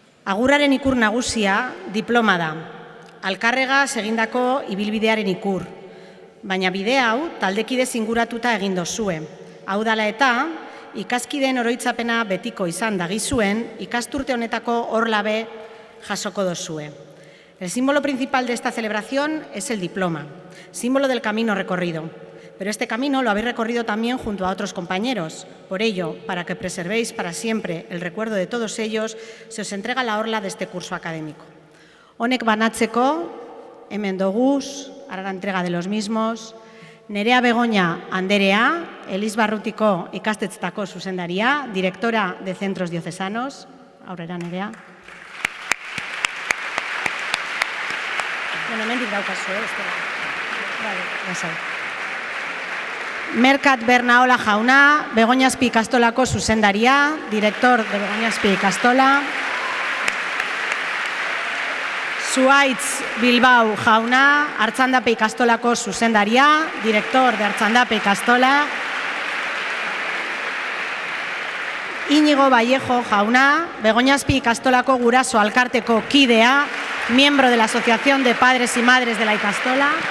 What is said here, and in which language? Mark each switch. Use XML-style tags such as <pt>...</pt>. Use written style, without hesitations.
<eu>Agurraren ikur nagusia diploma da. Alkarrega egindako ibilbidearen ikur. Baina bide hau taldekide inguratuta egin dozue. Hau dala eta, ikaskideen oroitzapena betiko izan dagizuen, ikasturte honetako orlabe jasoko dozue.</eu> <es>El símbolo principal de esta celebración es el diploma, símbolo del camino recorrido. Pero este camino lo habéis recorrido también junto a otros compañeros. Por ello, para que preservéis para siempre el recuerdo de todos ellos, se os entrega la orla de este curso académico.</es> <eu>Honek banatzeko, hemen doguz,</eu> <es>ara la entrega de los mismos,</es> <eu>Nerea Begoña Anderea, Elizbarrutiko ikastetzetako zuzendaria,</eu> <es>directora de centros diocesanos.</es> <eu>Aurrera, Nerea. Bueno, hemendik daukazu, Vale, lasai. Merkat Bernaola jauna, Begoñaspi ikastolako zuzendaria,</eu> <es>director de Begoñaspi ikastola.</es> <eu>Zuaitz Bilbao jauna, Artxandape ikastolako zuzendaria,</eu> <es>director de Artxandape ikastola.</es> <eu>Íñigo Vallejo jauna, Begoñaspi ikastolako guraso alkarteko kidea,</eu> <es>miembro de la Asociación de Padres y Madres de la Ikastola.</es>